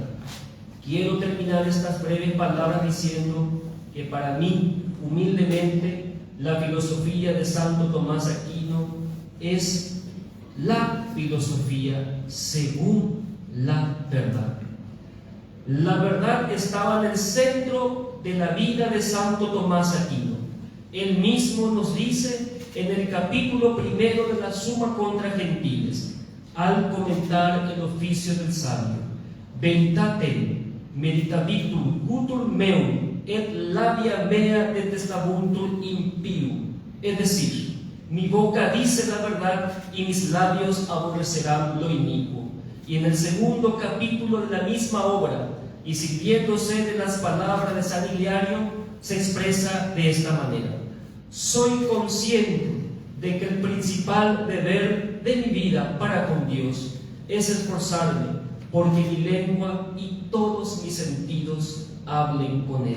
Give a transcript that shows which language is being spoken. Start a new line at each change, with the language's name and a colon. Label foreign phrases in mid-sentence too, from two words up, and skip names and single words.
Spanish: Quiero terminar estas breves palabras diciendo que para mí, humildemente, la filosofía de Santo Tomás Aquino es la filosofía según la verdad. La verdad estaba en el centro de la vida de Santo Tomás Aquino. Él mismo nos dice en el capítulo 1 de la Suma contra Gentiles, al comentar el oficio del sabio:
Latin: Veritate meditabitur gutur meum et labia mea detestabuntur impium.
Spanish: Es decir, mi boca dice la verdad y mis labios aborrecerán lo inicuo. Y en el segundo capítulo de la misma obra, y sirviéndose de las palabras de San Hilario, se expresa de esta manera: soy consciente de que el principal deber de mi vida para con Dios es esforzarme porque mi lengua y todos mis sentidos hablen con Él.